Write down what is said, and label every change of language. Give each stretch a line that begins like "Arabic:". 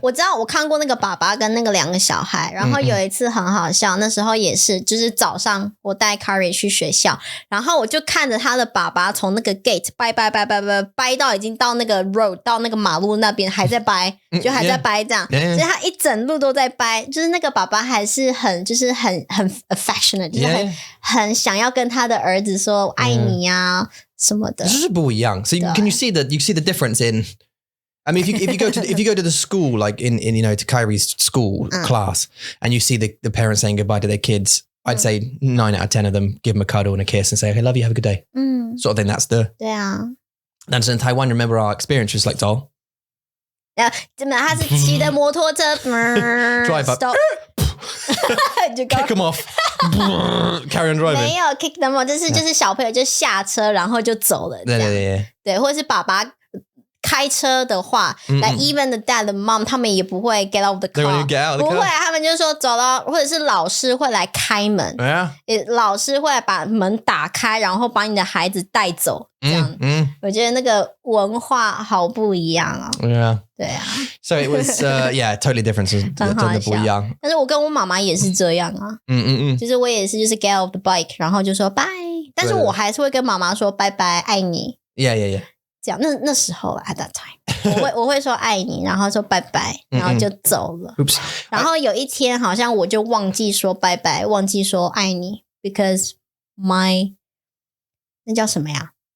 Chinese: 我知道我看过那个爸爸跟那个2个小孩，然后有一次很好笑，那时候也是，就是早上我带 Carrie 去学校，然后我就看着他的爸爸从那个 gate 掰到已经到那个 road 到那个马路那边还在掰，就还在掰这样，所以他一整路都在掰，就是那个爸爸还是很 affectionate， 就是很想要跟他的儿子说爱你啊。什么的，就是不一样。
English: So can you see the difference in? I mean, if you go to the school, like in to Kyrie's school class, and you see the parents saying goodbye to their kids, I'd say 9 out of 10 of them give them a cuddle and a kiss and say, "Okay, love you, have a good day." Sort of thing. That's the.
Chinese: 对啊。
English: And so in Taiwan, remember our experience was like, "Oh."
Chinese: 怎么？他是骑的摩托车
English: drive up. Kick them off. Carry on driving.
Chinese: 没有
English: kick them off，
Chinese: 就是小朋友就下车然后就走了。对，或者是爸爸开车的话，like even the dad, the mom， 他们也不会
English: get out of the car，
Chinese: 不会，他们就说走了，或者是老师会来开门，老师会把门打开，然后把你的孩子带走，这样。我觉得那个文化好不一样啊。对啊。
English: So it was totally different，
Chinese: 真的不一样。但是我跟我妈妈也是这样啊。就是我也是，就是
English: get off the bike，
Chinese: 然后就说 bye， 但是我还是会跟妈妈说拜拜，爱你。
English: Yeah。
Chinese: 这样，那时候
English: at that time，
Chinese: 我会说爱你，然后说拜拜，然后就走了。然后有一天好像我就忘记说拜拜，忘记说爱你 ，
English: because my
Chinese: 那叫什么呀？